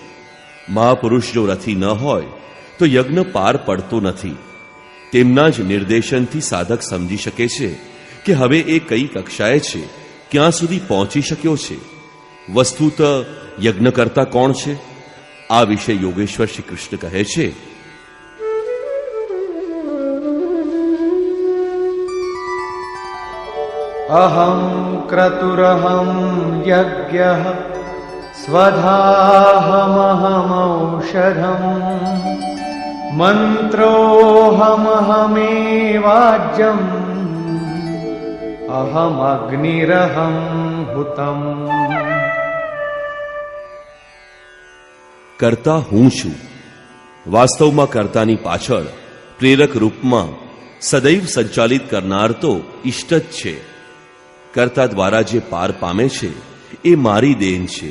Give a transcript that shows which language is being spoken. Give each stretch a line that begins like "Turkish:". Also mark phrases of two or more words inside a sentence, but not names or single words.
Gujarati: મહાપુરુષ જો રથી ન હોય તો યજ્ઞ પાર પડતો નથી. તેમના જ નિર્દેશનથી સાધક સમજી શકે છે કે હવે એ કઈ કક્ષાએ છે, ક્યાં સુધી પહોંચી શક્યો છે. વસ્તુત યજ્ઞકર્તા કોણ છે? આ વિશે યોગેશ્વર શ્રી કૃષ્ણ કહે છે,
Sanskrit: अहं क्रतुरहं यज्ञः स्वधाहमहमौषधम् मन्त्रोऽहमहमेवाज्यम् अहमग्निरहं हुतम्.
Gujarati: કરતા હું છું. વાસ્તવમાં કર્તાની પાછળ પ્રેરક રૂપમાં સદૈવ સંચાલિત કરનાર તો ઇષ્ટ જ છે. કર્તા દ્વારા જે પાર પામે છે એ મારી દેન છે.